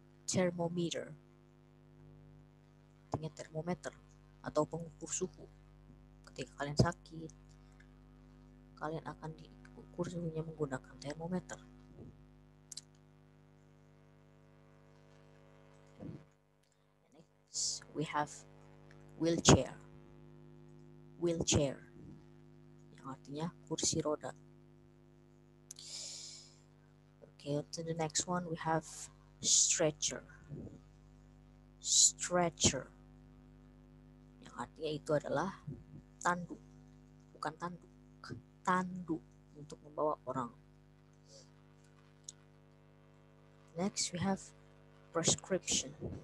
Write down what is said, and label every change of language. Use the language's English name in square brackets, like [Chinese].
[Indonesian] Thermometer artinya termometer atau pengukur suhu. Ketika kalian sakit, kalian akan diukur suhunya menggunakan termometer. [English] Next we have wheelchair. [Indonesian] Wheelchair yang artinya kursi roda. [English] Okay, to the next one we have stretcher. [Indonesian] Stretcher yang artinya itu adalah tanduk, bukan tanduk, tanduk untuk membawa orang. [English] Next we have prescription.